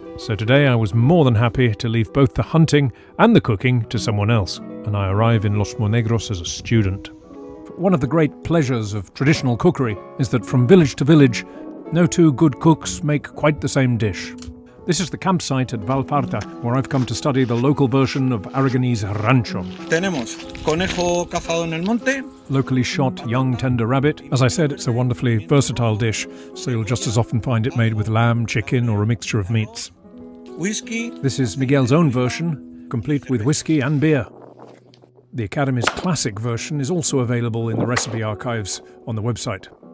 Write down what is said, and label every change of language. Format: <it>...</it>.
<en>So today I was more than happy to leave both the hunting and the cooking to someone else, and I arrive in Los Monegros as a student. One of the great pleasures of traditional cookery is that from village to village, no two good cooks make quite the same dish. This is the campsite at Vallfarta, where I've come to study the local version of Aragonese rancho.</en> <es>Tenemos conejo cazado en el monte.</es> <en>Locally shot young tender rabbit. As I said, it's a wonderfully versatile dish, so you'll just as often find it made with lamb, chicken, or a mixture of meats. Whiskey. This is Miguel's own version, complete with whiskey and beer. The Academy's classic version is also available in the recipe archives on the website.</en>